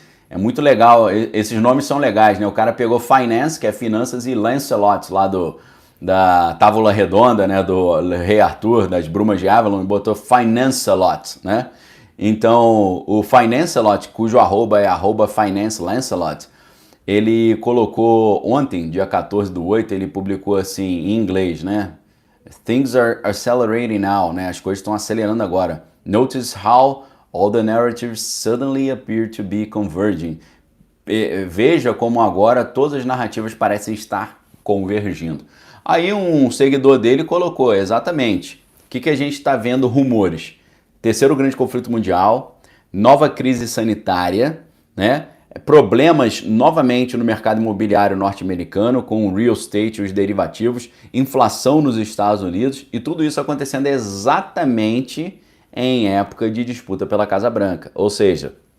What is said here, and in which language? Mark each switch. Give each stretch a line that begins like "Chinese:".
Portuguese: É muito legal, esses nomes são legais, né? O cara pegou Finance, que é finanças, e Lancelot, lá da Távola Redonda, né? Do Rei Arthur, das Brumas de Avalon, e botou Finance-a-Lot, né? Então, o Finance-a-Lot, cujo arroba é @FinanceLancelot, ele colocou ontem, dia 14/8, ele publicou assim, em inglês, né?
English: Things are accelerating now, né?
Portuguese: As coisas estão acelerando agora.
English: Notice how all the narratives suddenly appear to be converging.
Portuguese: Veja como agora todas as narrativas parecem estar convergindo. Aí um seguidor dele colocou exatamente o que a gente está vendo rumores. Terceiro grande conflito mundial, nova crise sanitária, né? Problemas novamente no mercado imobiliário norte-americano com o real estate e os derivativos, inflação nos Estados Unidos e tudo isso acontecendo exatamente em época de disputa pela Casa Branca. Ou seja,